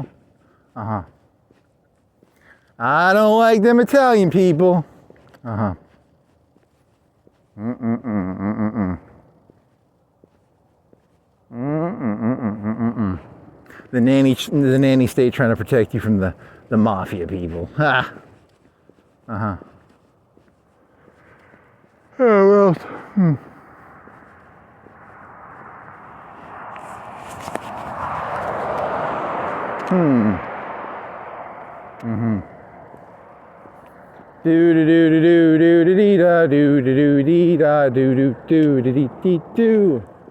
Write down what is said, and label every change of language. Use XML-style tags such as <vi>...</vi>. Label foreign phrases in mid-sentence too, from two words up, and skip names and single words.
<en>I don't like them Italian people. The nanny state trying to protect you from the mafia people. Oh well. Do do do do do do do dee da do do do dee da do do do do dee dee do.</en>